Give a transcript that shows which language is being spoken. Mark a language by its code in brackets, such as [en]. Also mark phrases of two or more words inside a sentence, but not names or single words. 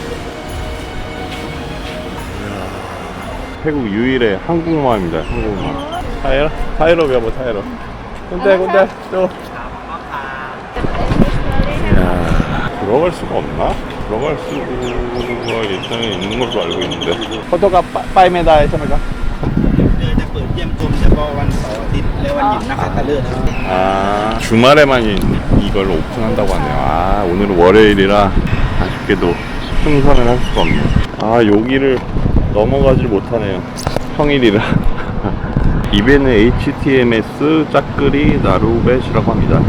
[ko] 태국 유일의 한국마을입니다. 한국마을. 타이럽이야 타이럽. 군대 또. 이야, 들어갈 수가 없나? 들어갈 수가 일단은 있는 걸로 알고 있는데. [th] 포토가 ไปไม่ได้ใช่ไหมครับ เปิดเยี่ยมชมเฉพาะวันเสาร์อาทิตย์และวันหยุดนักขัตฤกษ์ [ko] 아, 주말에만 이걸 오픈한다고 하네요. 아, 오늘은 월요일이라 아쉽게도 승선을 할 수가 없네요. 아, 여기를 넘어가질 못하네요. 평일이라. 이 배는 HTMS 짝끄리 나루벳이라고 합니다.